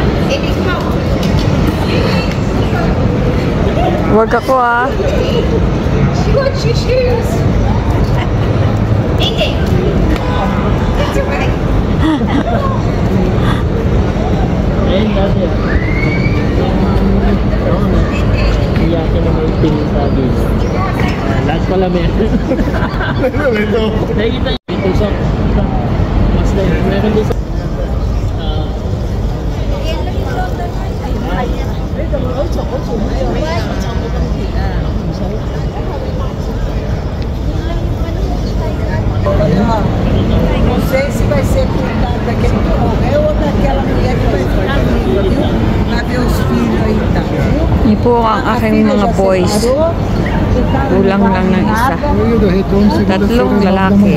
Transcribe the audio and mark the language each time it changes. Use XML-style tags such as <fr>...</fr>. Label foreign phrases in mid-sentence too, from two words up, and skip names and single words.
<tl>Huwag ako ah.</tl> <en>She wants your shoes. Inge. That's alright.</en> <tl>Ayun dati ah. Oo na. Iyakin na may tingin sa akin. Lahat pala meron. Nakikita nyo ito sa mas like meron din sa</tl> <pt>Não sei se vai ser cuidado daquele eu ou daquela mulher que vai ficar viva, viu? Vai ver os filhos aí, tá?</pt> <tl>Yun po ang aking mga boys. Kulang lang ng isa. Tatlong lalaki.</tl>